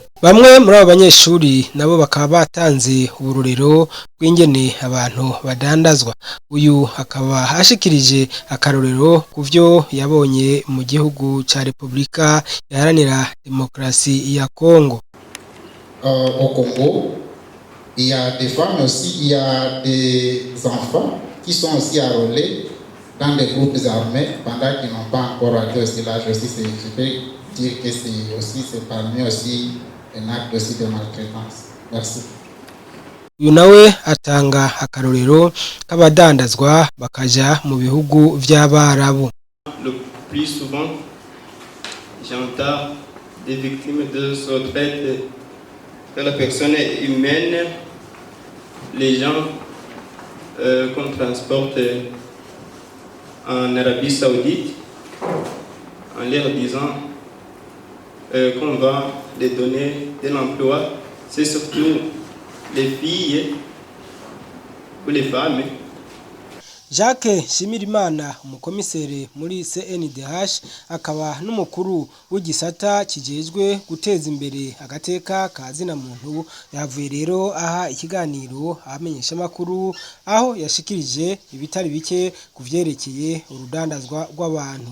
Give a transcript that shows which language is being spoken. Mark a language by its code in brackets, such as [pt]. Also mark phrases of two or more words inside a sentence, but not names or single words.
[rn] Bamwe muri abo banyeshuri nabo bakaba batanze uburorero bw'ingene abantu badandazwa. Uyu akaba ashikirije akarorero ku vyo yabonye mu gihugu ca Republika Iharanira Demokarasi ya Congo. [fr] Au Congo, il y a des femmes aussi, il y a des enfants qui sont aussi enrôlés dans des groupes armés pendant qu'ils n'ont pas encore atteint ce âge aussi. Je peux dire que c'est parmi aussi un acte aussi de maltraitance. Merci. [rn] Uyu nawe atanga akarorero k'abadandazwa bakaja mu bihugu vy'Abarabu. [fr] Le plus souvent, j'entends des victimes de ce traite de la personne humaine, les gens qu'on transporte en Arabie Saoudite, en leur disant qu'on va les donner de l'emploi. C'est surtout les filles ou les femmes. [rn] Jacques Shimirimana umukomisere muri CNDH akaba n'umukuru w'igisata kijejwe guteza imbere agateka kazina muntu yavuye rero aha ikiganiro amenyesha makuru aho yashikirije ibitari bike kuvyerekeye urudandazwa rw'abantu.